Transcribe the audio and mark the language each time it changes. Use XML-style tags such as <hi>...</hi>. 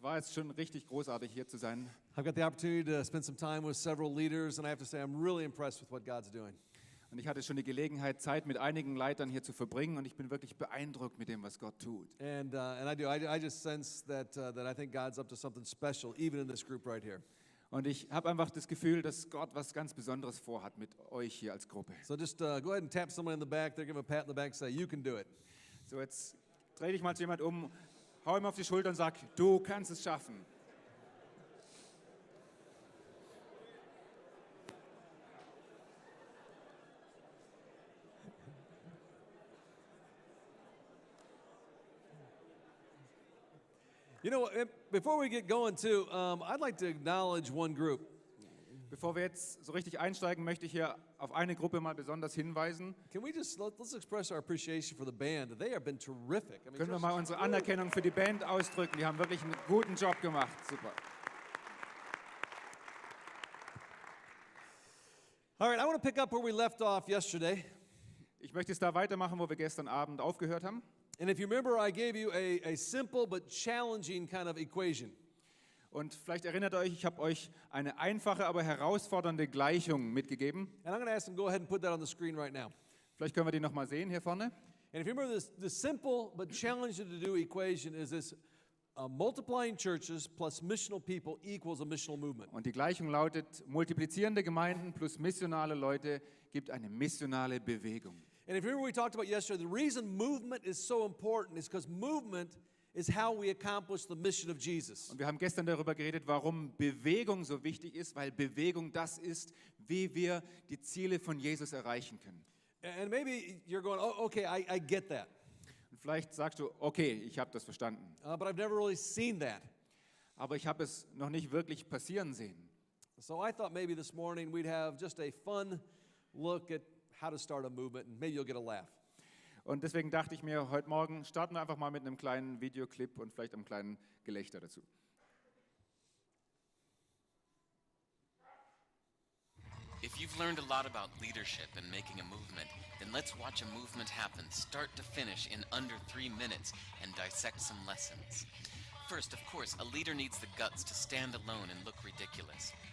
<de>Es war jetzt schon richtig großartig, hier zu sein.</de> <en>I've got the opportunity to spend some time with several leaders, and I have to say I'm really impressed with what God's doing.</en> <de>Und ich hatte schon die Gelegenheit, Zeit mit einigen Leitern hier zu verbringen und ich bin wirklich beeindruckt mit dem, was Gott tut.</de> <en>And I just sense that I think God's up to something special, even in this group right here.</en> <de>Und ich habe einfach das Gefühl, dass Gott was ganz Besonderes vorhat mit euch hier als Gruppe.</de> <en>So just go ahead and tap someone in the back. They're giving a pat in the back and say, you can do it.</en> <de>So, jetzt dreh dich mal zu jemand um, hau ihm auf die Schulter und sag, du kannst es schaffen.</de> <en>You know, before we get going too, I'd like to acknowledge one group.</en> <de>Bevor wir jetzt so richtig einsteigen, möchte ich hier auf eine Gruppe mal besonders hinweisen.</de> <en>Can we just let's express our appreciation for the band? They have been terrific. I mean,</en> <de>Können wir mal unsere Anerkennung für die Band ausdrücken? Die haben wirklich einen guten Job gemacht. Super.</de> <en>All right, I want to pick up where we left off yesterday.</en> <de>Ich möchte jetzt da weitermachen, wo wir gestern Abend aufgehört haben.</de> <en>And if you remember, I gave you a simple but challenging kind of equation.</en> <de>Und vielleicht erinnert euch, ich habe euch eine einfache, aber herausfordernde Gleichung mitgegeben.</de> <en>And I'm going to ask them to go ahead and put that on the screen right now.</en> <de>Vielleicht können wir die nochmal sehen hier vorne.</de> <en>And if you remember, the simple but challenging to do equation is this: multiplying churches plus missional people equals a missional movement.</en> <de>Und die Gleichung lautet, multiplizierende Gemeinden plus missionale Leute gibt eine missionale Bewegung.</de> <en>And if you remember, we talked about yesterday, the reason movement is so important is because movement is how we accomplish the mission of Jesus.</en> <de>Und wir haben gestern darüber geredet, warum Bewegung so wichtig ist, weil Bewegung das ist, wie wir die Ziele von Jesus erreichen können.</de> <en>And maybe you're going, oh, okay, I get that.</en> <de>Und vielleicht sagst du, okay, ich habe das verstanden.</de> <en>But I've never really seen that.</en> <de>Aber ich habe es noch nicht wirklich passieren sehen.</de> <en>So I thought maybe this morning we'd have just a fun look at how to start a movement, and maybe you'll get a laugh.</en> <de>Und deswegen dachte ich mir, heute Morgen starten wir einfach mal mit einem kleinen Videoclip und vielleicht einem kleinen Gelächter dazu.</de> <en>If you've learned a lot about leadership and making a movement, then let's watch a movement happen, start to finish, in under 3 minutes and dissect some lessons. First, of course, a leader needs the guts to stand alone and look ridiculous.</en>